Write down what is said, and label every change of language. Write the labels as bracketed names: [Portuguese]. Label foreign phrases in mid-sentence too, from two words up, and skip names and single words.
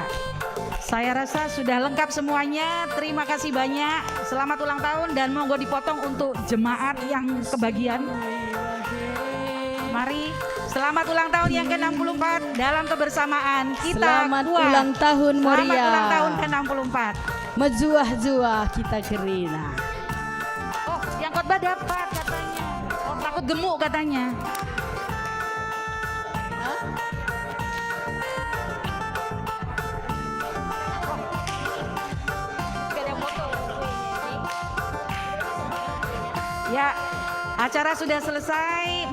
[Indonesian] Saya rasa sudah lengkap semuanya. Terima kasih banyak. Selamat ulang tahun dan monggo dipotong untuk jemaat yang kebagian. Mari, selamat ulang tahun yang ke-64 dalam kebersamaan kita. Selamat kuat. ulang tahun Moria. Selamat ulang tahun ke-64. [Batak Karo] Mejuah-juah kita Kerina. [Indonesian] Oh, yang khotbah dapat katanya. Oh, takut gemuk katanya. Ya, acara sudah selesai.